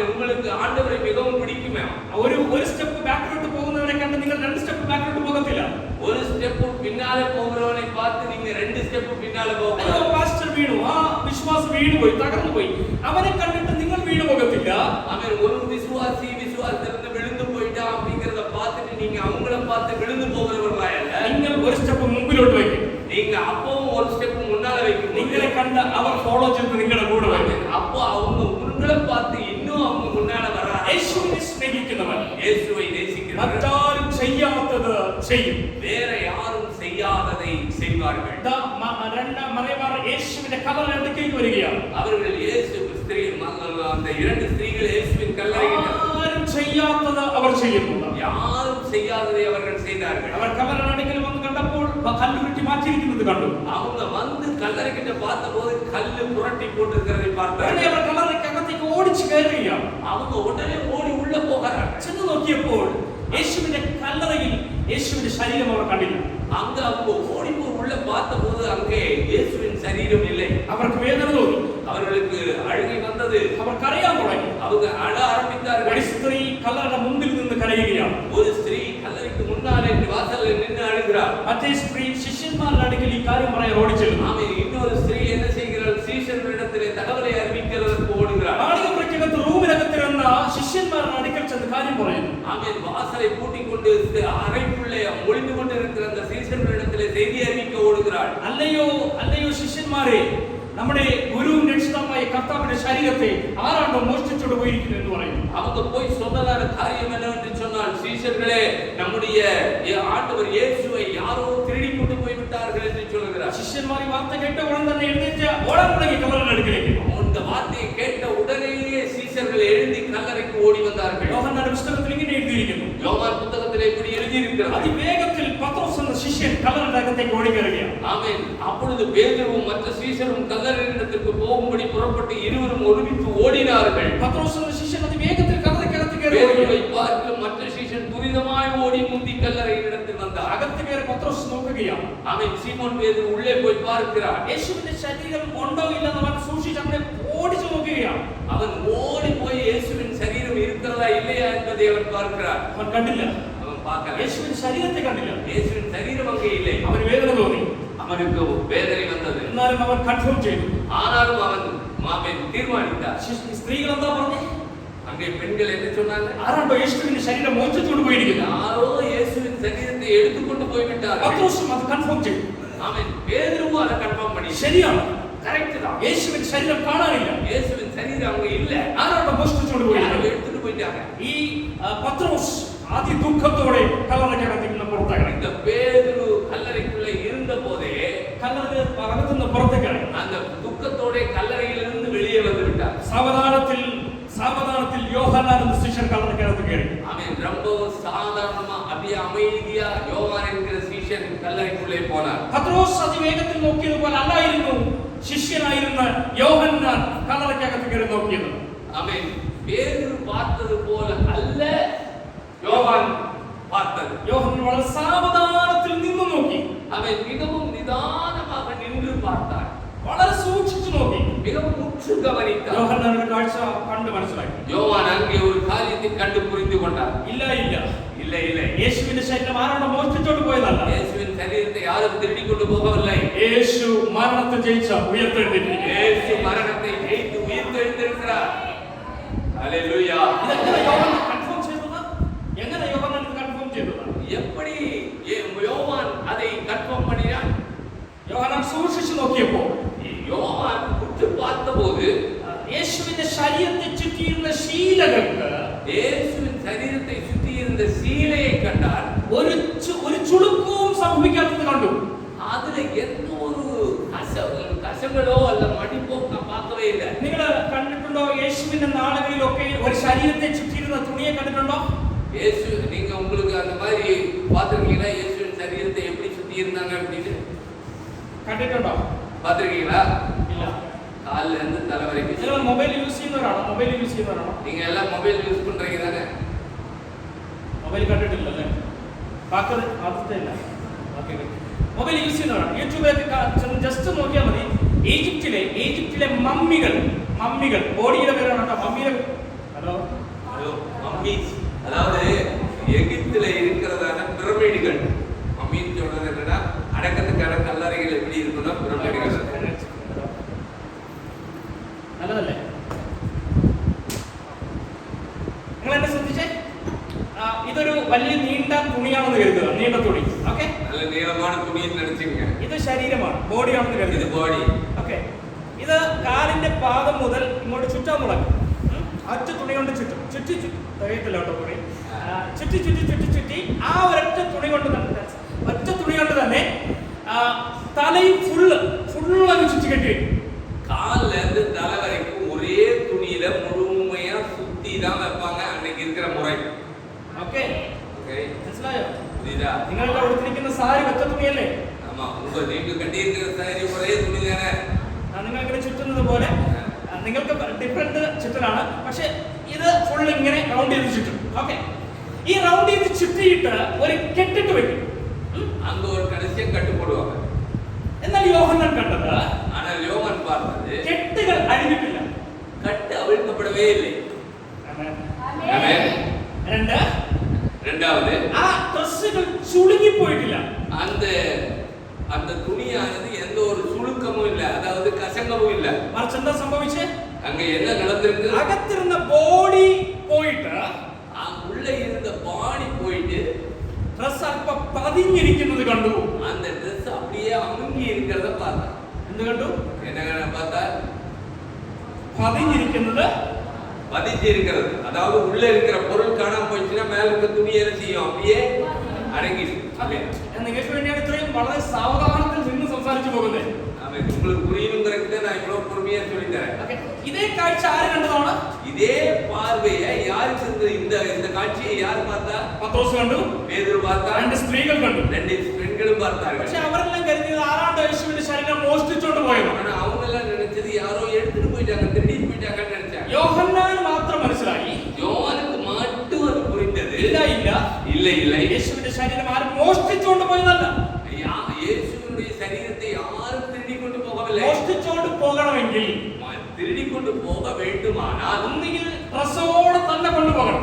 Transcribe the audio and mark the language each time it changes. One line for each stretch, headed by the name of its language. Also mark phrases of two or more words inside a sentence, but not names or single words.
Tamil: உங்களுக்கு ஆண்டவரை மிகவும் பிடிக்குமே.
Malayalam: ഒരു സ്റ്റെപ്പ് ബാക്കിലോട്ട് പോകുന്നവരെ കണ്ട് നിങ്ങൾ രണ്ട് സ്റ്റെപ്പ് ബാക്കിലോട്ട് പോകത്തില്ല.
Tamil: ஒரு ஸ்டெப் பின்னால போகிறவனை பார்த்து நீங்க ரெண்டு ஸ்டெப் பின்னால போகக்கூடாது.
Malayalam: അയ്യോ പാസ്റ്റർ വീണു, ആ വിശ്വാസം വീണുപോയി, തകർന്നുപോയി, അവനെ കണ്ടിട്ട് നിങ്ങൾ വീണു പോകത്തില്ല.
Tamil: அவன் ஒரு விசுவாசத்திலிருந்து விழுந்து போயிட்டான் அப்படிங்கறத பார்த்துட்டு நீங்க அவங்கள பார்த்து விழுந்து போகிறவர்களா இல்ல.
Malayalam: നിങ്ങൾ ഒരു സ്റ്റെപ്പ് മുമ്പിലോട്ട് വയ്ക്കും.
Tamil: நீங்க அப்பவும் ஒரு ஸ்டெப் முன்னால வைக்கணும்.
Malayalam: നിങ്ങളെ കണ്ട് അവർ ഫോളോ ചെയ്ത് നിങ്ങളുടെ കൂടെ വരും.
Tamil: அப்போ அவங்க உங்களை பார்த்து இன்னும் அவங்க முன்னால வராங்க.
Malayalam: യേശുവിനെ സ്നേഹിക്കുന്നവൻ
Tamil: இயேசுவை நேசிக்கிறவர்கள்
Malayalam: മറ്റാരും ചെയ്യാത്തത് ചെയ്യും.
Tamil: வேற யாரும் செய்யாததை செய்வார்கள்.
Malayalam: മറിയമാർ യേശുവിന്റെ കല്ലറ അടുത്തേക്ക് വരികയാണ്.
Tamil: அவர்கள் இயேசு ஸ்திரீ அந்த இரண்டு ஸ்திரீகள் இயேசுவின் கல்லறையில்
Malayalam: ആരും ചെയ്യാത്തത് അവർ ചെയ്യുന്നു.
Tamil: யாரும் செய்யாததை அவர்கள் செய்தார்கள்.
Malayalam: അവർ കല്ലറ അടുക്കൽ വന്ന് കണ്ടപ്പോൾ കല്ലുരുട്ടി മാറ്റിയിരിക്കുന്നത് കണ്ടു.
Tamil: அவங்க வந்து கல்லறை கிட்ட பார்த்தபோது கல்லு புரட்டி போட்டிருக்கிறதை பார்த்தார்கள்.
Malayalam: അവർ കല്ലറയ്ക്കകത്തേക്ക് ഓടിച്ചു കയറുകയാണ്.
Tamil: அவங்க உடனே ஓடி உள்ள போகிறார்கள்.
Malayalam: ചെന്ന് നോക്കിയപ്പോൾ യേശുവിന്റെ കല്ലറയിൽ യേശുവിന്റെ ശരീരം അവർ കണ്ടില്ല.
Tamil: அங்க அவங்க ஓடி போய் உள்ள பார்த்தபோது அங்கே இயேசுவின் சரீரம் இல்லை.
Malayalam: അവർക്ക് വേദന തോന്നി.
Tamil: அவர்களுக்கு அழுகை வந்தது.
Malayalam: അവർ കരയാൻ തുടങ്ങി.
Tamil: அவங்க அழ ஆரம்பித்தார்கள்.
Malayalam: ഒരു സ്ത്രീ കല്ലറയുടെ മുമ്പിൽ നിന്ന് കരയുകയാണ്.
Tamil: ஒரு ஸ்திரீ கல்லறைக்கு முன்னாலே வாசலில் நின்று அழுகிறார்.
Malayalam: മറ്റേ സ്ത്രീ ശിഷ്യന്മാരുടെ അടുക്കൽ ഈ കാര്യം പറയാൻ ഓടിച്ചെല്ലുന്നു.
Tamil: ஆமென். இன்னொரு ஸ்திரீ என்ன செய்கிறாள்? சீஷர்களிடத்திலே தகவலை அறிவிக்கிறதற்கு ஓடுகிறாள்.
Malayalam: ആളുകൾക്കകത്ത് റൂമിനകത്തിരുന്ന ശിഷ്യന്മാരുടെ അടുക്കൽ ചെന്ന് കാര്യം പറയുന്നു.
Tamil: ஆமென். வாசலை பூட்டிக் கொண்டு அறைக்குள்ளே ஒளிந்து கொண்டிருக்கிற அந்த சீஷர்களிடத்திலே செய்தி அறிவிக்க ஓடுகிறாள்.
Malayalam: അല്ലയോ അല്ലയോ ശിഷ്യന്മാരെ, നമ്മുടെ ഗുരുവും രക്ഷിതാവുമായ കർത്താവിന്റെ ശരീരത്തെ ആരാണ്ടോ മോഷ്ടിച്ചോണ്ട് പോയിരിക്കുന്നു എന്ന് പറയുന്നു.
Tamil: அவங்க போய் சொன்னதான காரியம் என்னவென்று சொன்னால், சீஷர்களே நம்முடைய ஆண்டவர் இயேசுவை யாரோ திருடி கொண்டு போய் விட்டார்கள் என்று சொல்கிறார்.
Malayalam: ശിഷ്യന്മാർ ഈ വാർത്ത കേട്ട ഉടൻ തന്നെ എഴുന്നേറ്റ് ഓടാൻ തുടങ്ങി കല്ലറയുടെ അടുക്കലേക്ക്.
Tamil: இந்த வார்த்தையை கேட்ட உடனேயே சீஷர்கள் எழுந்து கல்லறைக்கு ஓடி வந்தார்கள்.
Malayalam: യോഹന്നാന്റെ പുസ്തകത്തിൽ ഇങ്ങനെ എഴുതിയിരിക്കുന്നു.
Tamil: யோவான் புத்தகத்திலே இப்படி எழுதியிருக்கிறது.
Malayalam: അതിവേഗത്തിൽ പത്രോസ് എന്ന ശിഷ്യൻ കല്ലറയുടെ അകത്തേക്ക് ഓടിക്കയറുകയാണ്.
Tamil: ஆமென். அப்பொழுது பேதுருவும் மற்ற சீஷரும் கல்லறையிடத்திற்கு போகும்படி புறப்பட்டு இருவரும் ஒருமித்து ஓடினார்கள்.
Malayalam: പത്രോസ് എന്ന ശിഷ്യൻ അതിവേഗത്തിൽ കല്ലറയ്ക്കകത്ത്
Tamil: பேதுருவை
Malayalam: കയറി
Tamil: பார்த்து மற்ற சீஷன் துரிதமாய் ஓடி முந்தி கல்லறையிடத்தில் வந்தார்.
Malayalam: അകത്ത് കയറി പത്രോസ് നോക്കുകയാണ്.
Tamil: ஆமென். சீமோன் பேதுரு உள்ளே போய் பார்க்கிறார்.
Malayalam: യേശുവിന്റെ ശരീരം ഉണ്ടോ ഇല്ലെന്ന് അവൻ സൂക്ഷിച്ച് അങ്ങനെ ഓടിച്ചു നോക്കുകയാണ്.
Tamil: அவன் ஓடி போய் இயேசுவின் சரீரம் இருக்கிறதா இல்லையா என்பதை அவன் பார்க்கிறார்.
Malayalam: അവൻ കണ്ടില്ല.
Tamil: அவன் பார்க்கல.
Malayalam: യേശുവിന്റെ ശരീരത്തെ കണ്ടില്ല.
Tamil: இயேசுவின் சரீரம் அங்கே இல்லை.
Malayalam: അവന് വേദന തോന്നി.
Tamil: அவனுக்கு வேதனை வந்தது.
Malayalam: എന്നാലും അവൻ കൺഫേം ചെയ്തു.
Tamil: ஆனாலும் அவன் மாமன் தீர்மானித்தார்.
Malayalam: സ്ത്രീകൾ എന്താ പറഞ്ഞേ?
Tamil: அங்கே பெண்கள் என்ன சொன்னாங்க?
Malayalam: ആരാണ്ടോ യേശുവിന്റെ ശരീരം മോഷ്ടിച്ചുകൊണ്ട് പോയിരിക്കുന്നു.
Tamil: யாரோ இயேசுவின் சரீரத்தை எடுத்துக்கொண்டு போய் விட்டார்கள்.
Malayalam: പത്രോസും അത് കൺഫേം ചെയ്തു.
Tamil: ஆமென். பேதுருவும் அதை கன்ஃபார்ம் பண்ணி
Malayalam: ശരിയാണ്,
Tamil: கரெக்ட் தான்.
Malayalam: യേശുവിന്റെ ശരീരം കാണാനില്ല.
Tamil: இயேசுவின் சரீரம் அங்க இல்ல.
Malayalam: ആരാണ്ടോ മോഷ്ടിച്ചുകൊണ്ട്
Tamil: யாரோ
Malayalam: പോയിരിക്കുന്നു.
Tamil: எடுத்துட்டு போயிட்டாங்க.
Malayalam: ഈ പത്രോസ് അതിദുഃഖത്തോടെ കല്ലറയ്ക്കകത്ത് നിന്ന് പുറത്തേക്ക്.
Tamil: இந்த பேதுரு கல்லறைக்குள்ள இருந்த போதே
Malayalam: അകത്തു നിന്ന് പുറത്തേക്ക്
Tamil: அந்த துக்கத்தோட கல்லறையிலிருந்து வெளியே வந்து விட்டார்.
Malayalam: സാവധാനത്തിൽ യോഹന്നാൻ എന്ന ശിഷ്യൻ കല്ലറയ്ക്കകത്ത് കയറി.
Tamil: அவன் ரொம்பவும் சாதாரணமா அப்படியே அமைதியா யோவான் என்கிற சீஷன் கல்லறைக்குள்ளே போனார்.
Malayalam: പത്രോസ് അതിവേഗത്തിൽ നോക്കിയതുപോലെ അല്ലായിരുന്നു ശിഷ്യനായിരുന്ന യോഹന്നാൻ കല്ലറയ്ക്കകത്ത് കയറി നോക്കിയത്.
Tamil: அவன் பேதுரு பார்த்தது போல அல்ல யோவான் பார்த்தது.
Malayalam: യോഹന്നാൻ വളരെ സാവധാനത്തിൽ നിന്ന് നോക്കി.
Tamil: அவன் மிகவும் நிதானமாக நின்று பார்த்தான்.
Malayalam: വളരെ സൂക്ഷിച്ചു നോക്കി.
Tamil: மிகவும் உற்று கவனித்தான்.
Malayalam: യോഹന്നാൻ ഒരു കാഴ്ച കണ്ട് മനസ്സിലാക്കി.
Tamil: யோவான் அங்கே ஒரு காரியத்தை கண்டு புரிந்து கொண்டார்.
Malayalam: ഇല്ല
Tamil: இல்ல
Malayalam: യേശുവിന്റെ ശരീരം ആരാണ് മോഷ്ടിച്ചോണ്ട് പോയതല്ല.
Tamil: இயேசுவின் சரீரத்தை யாரும் திருடி கொண்டு போகவில்லை.
Malayalam: യേശു മരണത്തെ ജയിച്ച ഉയർത്തെഴുന്നേറ്റിരിക്കുന്നു.
Tamil: இயேசு மரணத்தை ஜெயித்து உயிர்த்தெழுந்திருக்கிறார். ஹalleluya.
Malayalam: ഇതെങ്ങനെ യോഹന്നാൻ കൺഫേം ചെയ്തത്? എങ്ങനെ യോഹന്നാൻ ഇത് കൺഫേം ചെയ്തത്?
Tamil: எப்படி யோவான் அதை கன்ஃபார்ம் பண்ணினான்?
Malayalam: യോഹന്നാൻ സൂക്ഷിച്ചു നോക്കിയപ്പോൾ
Tamil: யோவான் உற்று பார்த்தபோது
Malayalam: യേശുവിന്റെ ശരീരത്തെ ചുറ്റിയിരുന്ന ശീലകൾക്ക്,
Tamil: இயேசுவின் சரீரத்தை சுற்றி இருந்த சீலையை கண்டார்.
Malayalam: ഒരു ചുളുക്കവും സംഭവിക്കാത്തത് കണ്ടു.
Tamil: அதுல எந்த ஒரு
Malayalam: കശങ്ങളോ അല്ല മടിപ്പോ
Tamil: பார்க்கவே இல்ல.
Malayalam: നിങ്ങൾ കണ്ടിട്ടുണ്ടോ? യേശുവിന്റെ നാളുകളിലൊക്കെ ഒരു ശരീരത്തെ ചുറ്റിയിരുന്ന തുണിയെ കണ്ടിട്ടുണ്ടോ?
Tamil: இயேசு நீங்க உங்களுக்கு அந்த மாதிரி பாத்துருக்கீங்களா? இயேசுவின் சரீரத்தை எப்படி சுத்தி இருந்தாங்க அப்படின்னு
Malayalam: കണ്ടിട്ടുണ്ടോ?
Tamil: பாத்துருக்கீங்களா?
Malayalam: ഇല്ല.
Tamil: கால்ல இருந்து தலை வரைக்கும்.
Malayalam: നിങ്ങൾ
English: mobile use
Malayalam: ചെയ്യുന്നവരാണോ?
English: mobile use
Malayalam: ചെയ്യുന്നവരാണോ?
Tamil: நீங்க எல்லாம்
English: mobile use
Tamil: பண்றீங்க தானே?
Malayalam: മൊബൈൽ കണ്ടിട്ടില്ലല്ലേ? ബാക്കി അവസ്ഥയില്ല.
English: mobile use
Malayalam: ചെയ്യുന്നവരാണ്. യൂട്യൂബിലൊക്കെ ജസ്റ്റ് നോക്കിയാൽ മതി. ഈജിപ്തിലെ മമ്മികൾ ബോഡിയുടെ പേരാണ് കേട്ടോ. മമ്മിയുടെ ഹലോ
Tamil: மம்மீஸ், அதாவது எகிப்தில இருக்கிறதான பிரமிடுகள். மம்மின்னு சொல்றது என்னன்னா அடக்கத்துக்கான கல்லறைகள் எப்படி இருக்குன்னா பிரமிடுகள்.
Malayalam: നല്ലതല്ലേ? നിങ്ങൾ എന്നെ ശ്രദ്ധിച്ചേ. ഇതൊരു വലിയ നീണ്ട തുണിയാണെന്ന് കരുതുക. നീണ്ട തുണി. ഓക്കെ,
Tamil: நல்ல நீளமான துணின்னு நினைச்சுங்க.
Malayalam: ഇത് ശരീരമാണ്, ബോഡിയാണെന്ന് കരുതുക.
Tamil: இது பாடி.
Malayalam: ഓക്കെ, ഇത് കാലിന്റെ പാദം മുതൽ ഇങ്ങോട്ട് ചുറ്റാൻ തുടങ്ങും. ഒറ്റ തുണി കൊണ്ട് ചുറ്റും. ചുറ്റി തികയത്തില്ല കേട്ടോ തുണി. ചുറ്റി ആ ഒരൊറ്റ തുണി കൊണ്ട് തന്നെ തലയും ഫുള്ള് ചുറ്റി കെട്ടി വയ്ക്കും.
Tamil: கால்ல இருந்து தலை வரைக்கும் ஒரே துணியில முழுமையா சுத்தி தான் வைப்பாங்க அன்னைக்கு இருக்கிற முறை.
Malayalam: ഓക്കെ,
Tamil: ஓகே,
Malayalam: മനസ്സിലായോ?
Tamil: புரியுதா?
Malayalam: നിങ്ങളുടെ കൊടുത്തിരിക്കുന്ന സാരി ഒറ്റ തുണിയല്ലേ?
Tamil: ஆமா, நீங்க கட்டி இருக்கிற சாரி ஒரே துணி தானே.
Malayalam: നിങ്ങൾ ഇങ്ങനെ ചുറ്റുന്നത് പോലെ നിങ്ങൾക്ക് ഡിഫറെന്റ് ചുറ്റലാണ്. പക്ഷെ ഇത് ഫുൾ ഇങ്ങനെ റൗണ്ട് ചെയ്ത് ചുറ്റും. ഓക്കെ, ഈ റൗണ്ട് ചെയ്ത് ചുറ്റിയിട്ട് ഒരു കെട്ടിട്ട് വെക്കും.
Tamil: அங்க ஒரு கடைசியா கட்டு போடுவாங்க.
Malayalam: എന്നാൽ യോഹന്നാൻ കണ്ടത്
Tamil: ஆனால் யோவான் பார்த்தது
Malayalam: കെട്ടുകൾ അഴിഞ്ഞിട്ടില്ല.
Tamil: கட்டு அவிழ்க்கப்படவே இல்லை. ஆமென். இரண்டாவது
Malayalam: ആ ഡ്രസ്സുകൾ ചുളുങ്ങിപ്പോയിട്ടില്ല.
Tamil: அந்த துணியானது எந்த ஒரு சுளுக்கமும் இல்ல, அதாவது கசங்கமும் இல்ல.
Malayalam: മറിച്ച് എന്താ സംഭവിച്ചേ?
Tamil: அங்க என்ன நடந்திருக்கு?
Malayalam: അകത്തിരുന്ന ബോഡി പോയിട്ട്
Tamil: உள்ள இருந்த பாடி போயிட்டு
Malayalam: ഡ്രസ് അല്പം പതിഞ്ഞിരിക്കുന്നത് കണ്ടു.
Tamil: அந்த ட்ரெஸ் அப்படியே அமுங்கி இருக்கிறத பார்த்தா.
Malayalam: എന്ത് കണ്ടു?
Tamil: என்ன பார்த்தா?
Malayalam: പതിഞ്ഞിരിക്കുന്നത്,
Tamil: பதிஞ்சு இருக்கிறது. அதாவது உள்ள இருக்கிற பொருள் காணாம போயிடுச்சுன்னா மேல இருக்க துணி என்ன செய்யும்? அப்படியே அடங்கிடும்.
Malayalam: നിങ്ങൾക്ക് വേണ്ടിയാണ് ഇത്രയും വളരെ സാവധാനത്തിൽ നിന്ന് സംസാരിച്ചു പോകുന്നത്.
Tamil: உங்களுக்கு புரியணுங்கிறதுக்கு நான் இவ்வளவு பொறுமையா சொல்லி தரேன். இதே காட்சி ஆறு கண்டതാണ്? இதே பார்வையை யாருக்கு இந்த காட்சியை யார் பார்த்தா?
Malayalam: പത്രോസ് കണ്ടു,
Tamil: பேதுரு பார்த்தா,
Malayalam: രണ്ട് സ്ത്രീകൾ കണ്ടു.
Tamil: ரெண்டு பெண்களும் பார்த்தார்கள்.
Malayalam: പക്ഷെ അവരെല്ലാം കരുതിയത് ആരാണ്ട് യേശുവിന്റെ ശരീരം മോഷ്ടിച്ചോണ്ട് പോയത്.
Tamil: ஆனா அவங்க எல்லாம் நினைச்சது யாரோ எடுத்துட்டு போயிட்டாங்க, திருடிட்டு போயிட்டாங்கன்னு நினைச்சாங்க.
Malayalam: യോഹന്നാൻ മാത്രം മനസ്സിലായി.
Tamil: யோவானுக்கு மட்டும் அது புரிந்தது. இல்லை,
Malayalam: യേശുവിന്റെ ശരീരം ആരും മോഷ്ടിച്ചോണ്ട് പോയതല്ല.
Tamil: இயேசுவினுடைய சரீரத்தை யாரும் திருடி கொண்டு போகவில்லை.
Malayalam: മോഷ്ടിച്ചോണ്ട് പോകണമെങ്കിൽ,
Tamil: திருடி கொண்டு போக வேண்டுமானால்
Malayalam: ഒന്നുകിൽ ഡ്രസ്സോടെ തന്നെ കൊണ്ടുപോകണം.